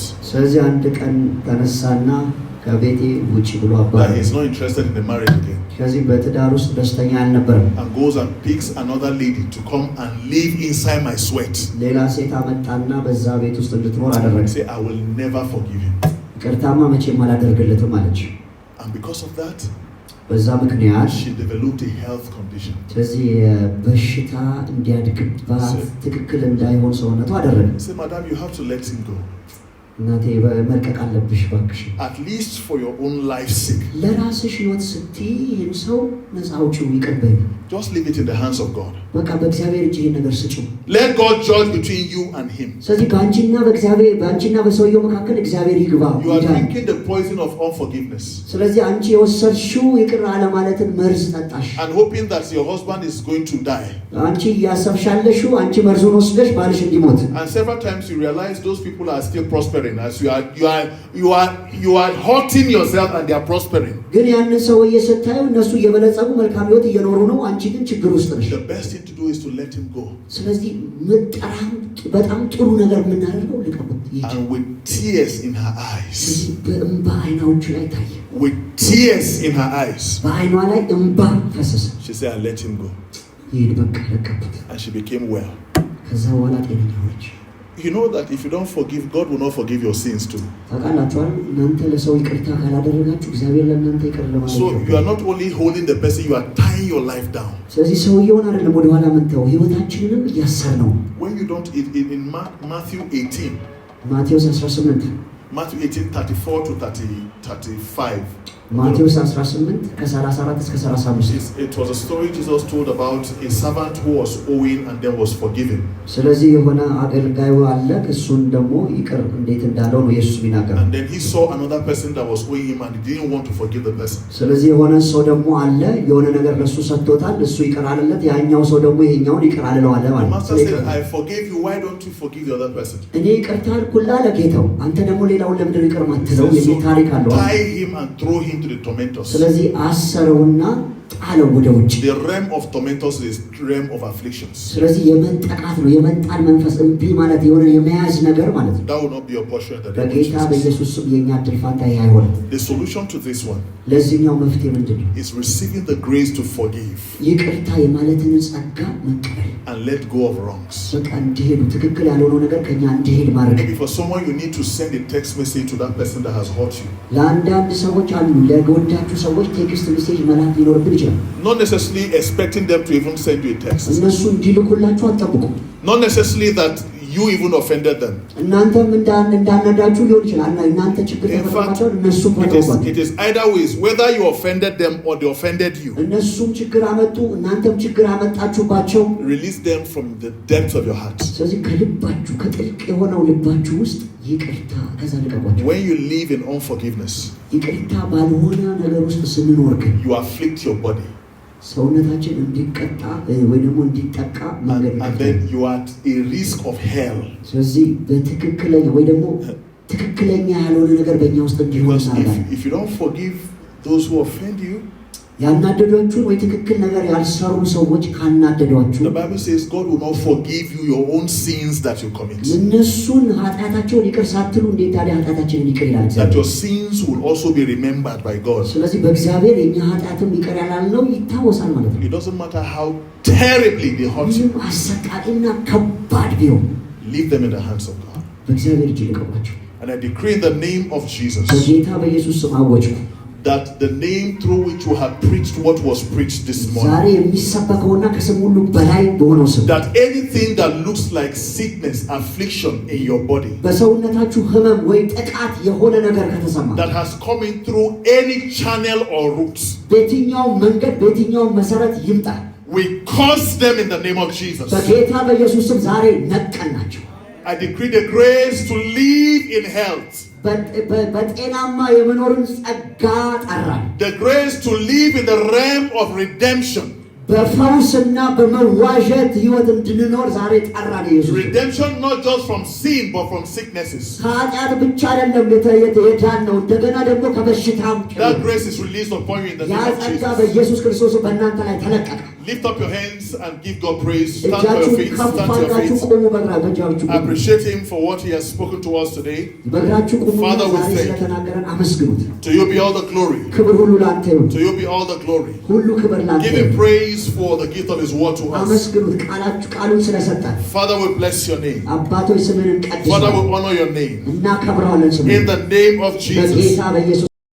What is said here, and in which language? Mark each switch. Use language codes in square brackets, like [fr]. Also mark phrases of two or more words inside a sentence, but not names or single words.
[am] ስለዚህ አንድ ቀን ተነሳና ከቤቴ ውጪ ብሎ [en] That [am] አባረረኝ. [en] he's not interested in the marriage again. [am] ስለዚህ በትዳር ውስጥ ደስተኛ አልነበረም. [en] And goes and picks another lady to come and live inside my sweat. [am] ሌላ ሴት አመጣና በዛ ቤት ውስጥ እንድትኖር አደረገ. [en] Say I will never forgive him. [am] ይቅርታማ መቼም አላደርግለትም አለች. [en] And because of that [am] በዛ ምክንያት [en] she developed a health condition. [am] ስለዚህ በሽታ እንዲያድግባት ትክክል እንዳይሆን ሰውነቱ አደረገ. [en] Say madam you have to let him go. [am] እናቴ መልቀቅ አለብሽ ባክሽ. [en] At least for your own life's sake. [am] ለራስሽ ህይወት ስትይ ይህን ሰው ነፃ አውጪው ይቅር በይው. [en] Just leave it in the hands of God. [am] በቃ በእግዚአብሔር እጅ ይሄን ነገር ስጪው። [en] Let God judge between you and him. [am] ስለዚህ በአንቺና በሰውየው መካከል እግዚአብሔር ይግባ። [en] You are drinking the poison of unforgiveness. [am] ስለዚህ አንቺ የወሰድሽው ይቅር አለማለትን መርዝ ጠጣሽ። [en] And hoping that your husband is going to die. [am] አንቺ ያሰብሻለሽው አንቺ መርዙን ወስደሽ ባልሽ እንዲሞት። [en] And several times you realize those people are still prospering as you are hurting yourself and they are prospering. [am] ግን ያንን ሰውዬ ስታዩ እነሱ እየበለጸጉ መልካም ሕይወት እየኖሩ ነው፣ አንቺ ግን ችግር ውስጥ ነሽ። [en] The best thing to do is to let him go. [am] ስለዚህ በጣም ጥሩ ነገር የምናደርገው ልቀቁት። [en] And with tears in her eyes. [am] በእንባ አይኖቹ ላይ ታየ። [en] With tears in her eyes. [am] በአይኗ ላይ እንባ ፈሰሰ። [en] She said, I let him go. [am] ይሄድ በቃ ለቀቁት። [en] And she became well. [am] ከዛ በኋላ ጤነኛ ሆነች። [en] You know that if you don't forgive, God will not forgive your sins too. [am] ታውቃላችኋል፣ እናንተ ለሰው ይቅርታ ካላደረጋችሁ እግዚአብሔር ለእናንተ ይቅር ለማለት [en] So you are not only holding the person, you are tying your life down. [am] ስለዚህ ሰውየውን አይደለም ወደ ኋላ ምንተው ህይወታችንንም እያሰር ነው። [en] When you don't, in Matthew 18, [am] ማቴዎስ 18 [en] Matthew 18, 34 to 35. [am] ማቴዎስ 18 ከ34 እስከ 35 [en] It was a story Jesus told about a servant who was owing and then was forgiven. [am] ስለዚህ የሆነ አገልጋዩ አለ እሱን ደግሞ ይቅር እንዴት እንዳለው ነው ኢየሱስ ቢናገር። [en] And then he saw another person that was owing him and he didn't want to forgive the person. [am] ስለዚህ የሆነ ሰው ደግሞ አለ የሆነ ነገር ለሱ ሰጥቶታል እሱ ይቅር አለለት ያኛው ሰው ደግሞ ይሄኛውን ይቅር አለለው አለ ማለት ነው። [en] The master said, I forgave you, why don't you forgive the other person? [am] እኔ ይቅርታ አልኩላ ለጌታው አንተ ደግሞ ሌላውን ለምንድን ነው ይቅር ማትለው? የሚል ታሪክ አለው። [en] Tie him and throw him to the tormentors. [am] ስለዚህ አሰረውና ጣለው ወደ ውጭ። [en] The realm of tormentors is realm of afflictions. [am] ስለዚህ የመንጠቃት ነው የመንጣል መንፈስ እምቢ ማለት የሆነ የመያዝ ነገር ማለት ነው። [en] That will not be your portion in the name of [am] በጌታ Jesus. በኢየሱስ ስም የኛ ድል ፋንታ ይሄ አይሆንም። [en] The solution to this one [am] ለዚህኛው መፍትሄ ምንድነው? [en] is receiving the grace to forgive [am] ይቅርታ የማለትን ጸጋ መቀበል [en] and let go of wrongs. [am] በቃ እንዲሄዱ ትክክል ያልሆነው ነገር ከኛ እንዲሄድ ማድረግ። [en] Maybe for someone you need to send a text message to that person that has hurt you. [am] ለአንዳንድ ሰዎች አሉ ለጎዳችሁ ሰዎች [en] text message [am] መላክ ሊኖርብን ይችላል። [en] Not necessarily expecting them to even send you a text. [am] እነሱ እንዲልኩላችሁ አትጠብቁ። [en] Not necessarily that you even offended them. [am] እናንተም እንዳነዳችሁ ሊሆን ይችላል። እናንተ ችግር [en] In fact, [am] ተፈጥሯቸው እነሱም ተፈጥሯቸው [en] it is either ways, whether you offended them or they offended you. [am] እነሱም ችግር አመጡ እናንተም ችግር አመጣችሁባቸው። [en] Release them from the depths of your heart. [am] ስለዚህ ከልባችሁ ከጥልቅ የሆነው ልባችሁ ውስጥ ይቅርታ ከዛ ልቀቋቸው። [en] When you live in unforgiveness, [am] ይቅርታ ባልሆነ ነገር ውስጥ ስንኖር ግን [en] you afflict your body. [am] ሰውነታችን እንዲቀጣ ወይ ደግሞ እንዲጠቃ መንገድ [en] And [am] ይከፍታል። [en] then you are at a risk of hell. [am] ስለዚህ በትክክለኛ ወይ ደግሞ ትክክለኛ ያልሆነ ነገር በእኛ ውስጥ እንዲሆን [en] Because [am] እናደርጋለን። [en] if you don't forgive those who offend you, [am] ያናደዷችሁን ወይ ትክክል ነገር ያልሰሩ ሰዎች ካናደዷችሁ [en] the Bible says God will not forgive you your own sins that you commit. [am] እነሱን ኃጢአታቸውን ይቅር ሳትሉ እንዴት ታዲያ ኃጢአታችንን ይቅር ይላል? [en] That your sins will also be remembered by God. [am] ስለዚህ በእግዚአብሔር የኛ ኃጢአትም ይቅር ያላልነው ይታወሳል ማለት ነው። [en] It doesn't matter how terribly they hurt you. [am] ምንም አሰቃቂና ከባድ ቢሆን [en] Leave them in the hands of God. [am] በእግዚአብሔር እጅ ልቀቋቸው። [en] And I decree in the name of Jesus [am] በጌታ በኢየሱስ ስም አወጅኩ። [en] that the name through which you have preached what was preached this [am] ዛሬ [en] morning, [am] የሚሰበከውና ከስም ሁሉ በላይ በሆነው ስም [en] that anything that looks like sickness, affliction in your body, [am] በሰውነታችሁ ህመም ወይ ጥቃት የሆነ ነገር ከተሰማ [en] that has come in through any channel or route, [am] በየትኛው መንገድ በየትኛው መሰረት ይምጣ [en] we curse them in the name of Jesus. [am] በጌታ በኢየሱስ ስም ዛሬ ነቀልናቸው። [en] I decree the grace to live in health, [am] በጤናማ የመኖርን ጸጋ ጠራን። [en] the grace to live in the realm of redemption. [am] በፈውስና በመዋዠት ህይወት እንድንኖር ዛሬ ጠራን ኢየሱስ። [en] Redemption not just from sin but from sicknesses. [am] ከኃጢአት ብቻ አይደለም የዳነው እንደገና ደግሞ ከበሽታም [en] That grace is released upon you in the [am] ያ [en] name of [am] ጸጋ Jesus. በኢየሱስ ክርስቶስ በእናንተ ላይ ተለቀቀ። [en] Lift up your hands and give God praise. Stand to your [am] እጃችሁን [en] feet. [am] ከፍ [en] Stand to your [am] አድርጋችሁ [en] feet. [am] ቆሙ። በእግራችሁ ቆሙ። [en] Appreciate Him for what He has spoken to us today. [am] በእግራችሁ ቆሙ። [en] Father, we [am] ዛሬ [en] thank you. [am] ስለተናገረን አመስግኑት። [en] To you be all the glory. [am] ክብር ሁሉ ላንተ ይሁን። [en] To you be all the glory. [am] ሁሉ ክብር ላንተ [en] Give Him [am] ይሁን። [en] praise for the gift of His word to us. [am] አመስግኑት ቃሉን ስለሰጠን። [en] Father, we bless your name. [am] አባቶች ስምህን [en] Father, we [am] እንቀድሳለን [en] honor your name. [am] እናከብረዋለን ስምህን [en] In the name of Jesus. [am] በጌታ በኢየሱስ